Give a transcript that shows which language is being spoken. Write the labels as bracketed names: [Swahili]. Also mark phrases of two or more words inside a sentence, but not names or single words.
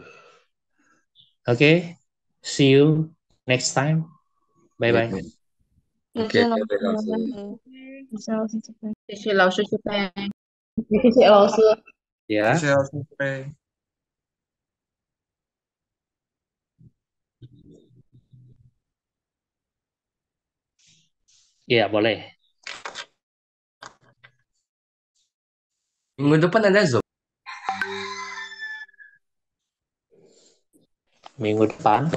[English] Oke, see you next time. Bye-bye. [Indonesian] Oke, langsung. [Chinese] 谢谢老师，谢谢。谢谢老师。 [Indonesian] Ya, [Chinese] 谢谢老师。 [Indonesian] ya boleh. Minggu depan ada Zoom. Minggu depan